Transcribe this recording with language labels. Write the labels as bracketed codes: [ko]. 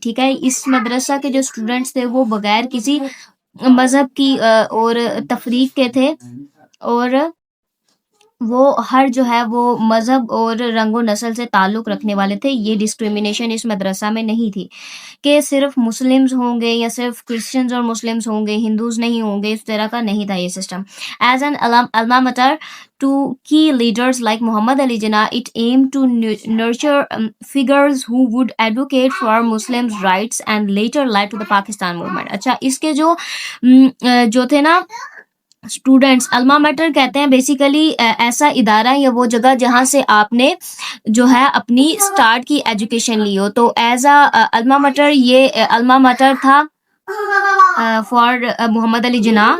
[ur] ٹھیک ہے، اس مدرسہ کے جو اسٹوڈنٹس تھے وہ بغیر کسی مذہب کی اور تفریق کے تھے، اور وہ ہر جو ہے وہ مذہب اور رنگ و نسل سے تعلق رکھنے والے تھے. یہ ڈسکریمنیشن اس مدرسہ میں نہیں تھی کہ صرف مسلمز ہوں گے یا صرف کرسچنز اور مسلمز ہوں گے، ہندوز نہیں ہوں گے، اس طرح کا نہیں تھا یہ system. [en] As an alma mater to key leaders like Muhammad Ali Jinnah, it aimed to nurture figures who would advocate for Muslims' rights and later led to the Pakistan movement. [ur] اچھا، اس کے جو تھے نا اسٹوڈینٹس، الما metre کہتے ہیں basically ایسا ادارہ یا وہ جگہ جہاں سے آپ نے جو ہے اپنی اسٹارٹ کی ایجوکیشن لی ہو. [en] تو as a alma mater یہ alma mater تھا فار محمد علی جناح.